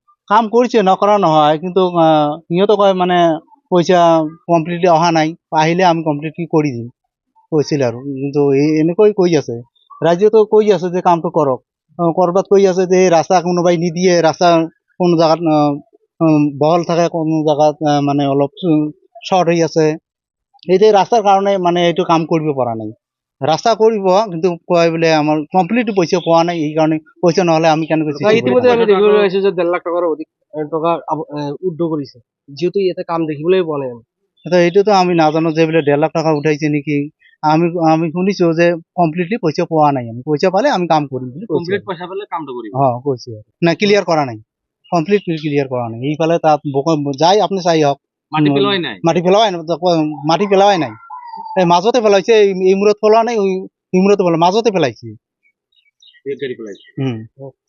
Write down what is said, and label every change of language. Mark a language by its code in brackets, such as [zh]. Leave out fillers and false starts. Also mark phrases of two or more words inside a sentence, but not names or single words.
[as] কাম কৰিছে নকৰা নহয় কিন্তু সিহঁতে কয় মানে পইচা কমপ্লিটলি অহা নাই আহিলে আমি কমপ্লিটলি কৰি দিম কৈছিল আৰু কিন্তু এনেকৈ কৈ আছে ৰাজ্যতো কৈ আছে যে কামটো কৰক কৰবাত কৈ আছে যে ৰাস্তা কোনোবাই নিদিয়ে ৰাস্তা কোনো জায়গাত বহল থাকে কোনো জায়গাত মানে অলপ শর্ট হৈ আছে এই যে ৰাস্তাৰ কাৰণে মানে এইটো কাম কৰিব পৰা নাই ৰাস্তা কৰিব কিন্তু কয় বোলে আমাৰ কমপ্লিট পইচা পোৱা নাই এই কাৰণে পইচা নহলে আমি কেনেকৈ ইতিমধ্যে আমি দেখিবলৈ পাইছো যে 1.5 লাখ টকাৰ অধিক টকা উদ্যোগ কৰিছে যেহেতু ইয়াতে কাম দেখিবলৈ পোৱা নাই এইটোতো আমি নাজানো যে বোলে 1.5 লাখ টাকা উঠাইছে নেকি আমি শুনিছো যে কমপ্লিটলি পইচা পোৱা নাই আমি পইচা পালে আমি কাম কৰিম বুলি [bn] কমপ্লিট পয়সা পেলে কামটা করিব [as] কৈছে না ক্লিয়ার করা নাই [en] complete clear [as] করা নাই এইফালে তাত যাই আপনি চাই হওক মাটি পেলোয়াই নাই মাটি পেলাৱাই নাই এই মাজতে পেলাইছে এই মূৰত পেলোৱা নাই ওই মূৰতে মাজতে পেলাইছে গাড়ি পেলাইছে